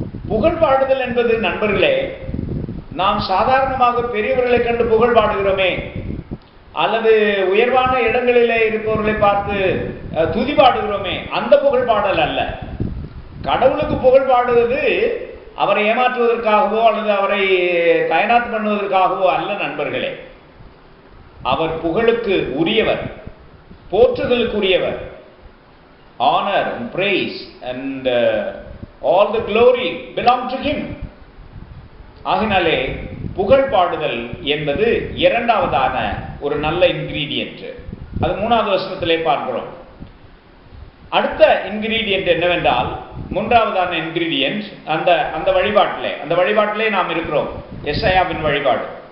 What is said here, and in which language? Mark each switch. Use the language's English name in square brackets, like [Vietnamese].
[Tamil] புகழ் பாடுதல் என்பது நண்பர்களே, நாம் சாதாரணமாக பெரியவர்களை கண்டு புகழ் பாடுகிறோமே, அல்லது உயர்வான இடங்களிலே இருப்பவர்களை பார்த்து துதி பாடுகிறோமே, அந்த புகழ் பாடல் அல்ல. கடவுளுக்கு புகழ் பாடுவது அவரை ஏமாற்றுவதற்காகவோ அல்லது அவரை தயனாத்து பண்ணுவதற்காகவோ அல்ல நண்பர்களே. அவர் புகழுக்கு உரியவர், போற்றுதலுக்குரியவர். [English] honor and praise and all the glory belong to him. [Tamil] ஆகினாலே புகழ் பாடுதல் என்பது இரண்டாவதான ஒரு நல்ல இன்கிரீடியன்ட். அது 3வது வசனத்திலே பார்க்கிறோம். அடுத்த இன்கிரீடியன்ட் என்னவென்றால், மூன்றாவதான இன்கிரீடியன்ட் அந்த வழிபாட்டிலே நாம் இருக்கிறோம். எசாயாவின் வழிபாடு.